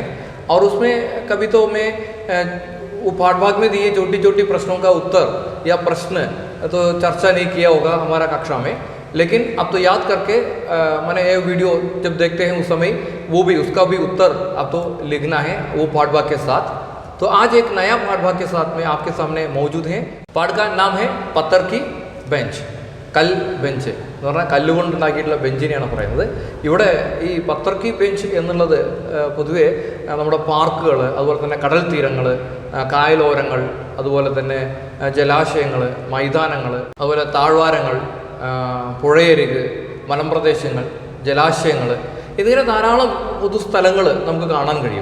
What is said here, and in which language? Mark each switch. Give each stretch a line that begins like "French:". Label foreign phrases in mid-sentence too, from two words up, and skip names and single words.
Hindi: और उसमें कभी तो मैं वो पाठभाग में दिए छोटी छोटी प्रश्नों का उत्तर या प्रश्न तो चर्चा नहीं किया होगा हमारा कक्षा में, लेकिन अब तो याद करके मैंने ये वीडियो जब देखते हैं उस समय वो भी उसका भी उत्तर अब तो लिखना है वो पाठभाग के साथ। तो आज एक नया पाठभाग के साथ में आपके सामने मौजूद हैं। पाठ का नाम है पत्थर की बेंच, कल बेंच
Malayalam: എന്ന് പറഞ്ഞാൽ കല്ലുകൊണ്ടുണ്ടാക്കിയിട്ടുള്ള ബെഞ്ചിനെയാണ് പറയുന്നത്. ഇവിടെ ഈ പത്തർ കി ബെഞ്ച് എന്നുള്ളത് പൊതുവെ നമ്മുടെ പാർക്കുകൾ, അതുപോലെ തന്നെ കടൽ തീരങ്ങൾ, കായലോരങ്ങൾ, അതുപോലെ തന്നെ ജലാശയങ്ങൾ, മൈതാനങ്ങൾ, അതുപോലെ താഴ്വാരങ്ങൾ, പുഴയരിക്, മലമ്പ്രദേശങ്ങൾ, ജലാശയങ്ങൾ, ഇതിങ്ങനെ ധാരാളം പൊതുസ്ഥലങ്ങൾ നമുക്ക് കാണാൻ കഴിയും.